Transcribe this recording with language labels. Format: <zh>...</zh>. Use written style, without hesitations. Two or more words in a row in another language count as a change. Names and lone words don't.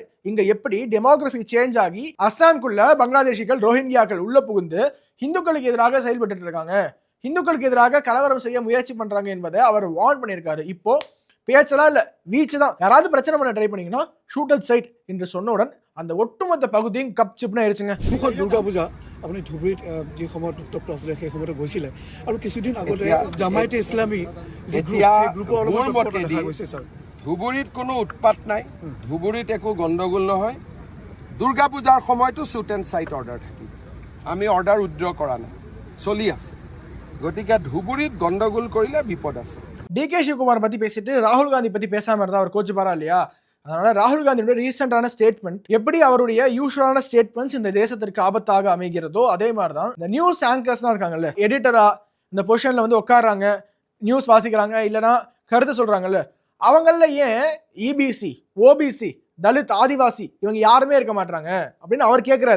<ta>இங்க எப்படி</ta> <en>demography change</en> <ta>ஆகி அஸ்ஸாம்குள்ள பங்களாதேஷிகள், ரோஹிங்கியாக்கள் உள்ள புகுந்து இந்துக்களுக்கு எதிராக செயல்பட்டு இருக்காங்க, இந்துக்களுக்கு எதிராக கலவரம் செய்ய முயற்சி பண்றாங்க என்பதை அவர் வார்ன் பண்ணியிருக்காரு. இப்போ பேச்செல்லாம் இல்ல, வீச்சு தான். யாராவது பிரச்சனை பண்ண ட்ரை பண்ணீங்கன்னா</ta> <en>shoot at sight</en> <ta>என்று சொன்னவுடன் அந்த ஒட்டுமொத்த பகுதியும் கப் சிப்னா ஆயிருச்சுங்க.</ta> <as>দুৰ্গা পূজা আপুনি ধুবুৰীত যি সময়ত উত্তপ্ত হৈছিলে সেই সময়তে গৈছিলে আৰু কিছুদিন আগতে জামায়াতে ইছলামী ধুবুৰীত কোনো উৎপাত নাই, ধুবুৰীত একো গণ্ডগোল নহয়। দুৰ্গা পূজাৰ সময়তো</as> <en>shoot and sight order</en> <as>থাকিব, আমি</as> <en>order withdraw</en> <as>কৰা নাই, চলি আছে। গতিকে ধুবুৰীত গণ্ডগোল কৰিলে বিপদ আছে।</as> <ta>DK சிவகுமார் பத்தி பேசிட்டு ராகுல் காந்தி பத்தி பேசாம இருந்தா அவர் கோச்சு பாரா இல்லையா? அதனால ராகுல் காந்தியோட ரீசெண்டான ஸ்டேட்மெண்ட் எப்படி அவருடைய யூஸ்வலான ஸ்டேட்மெண்ட்ஸ் இந்த தேசத்திற்கு ஆபத்தாக அமைகிறதோ அதே மாதிரிதான் இந்த நியூஸ் ஆங்கர்ஸ்லாம் இருக்காங்கல்ல, எடிட்டரா இந்த பொசிஷன்ல வந்து உட்காடுறாங்க, நியூஸ் வாசிக்கிறாங்க, இல்லைன்னா கருத்து சொல்றாங்கல்ல, அவங்கள ஏன் EBC, OBC, தலித், ஆதிவாசி இவங்க யாருமே இருக்க மாட்டாங்க அப்படின்னு அவர் கேட்கிறாரு.</ta>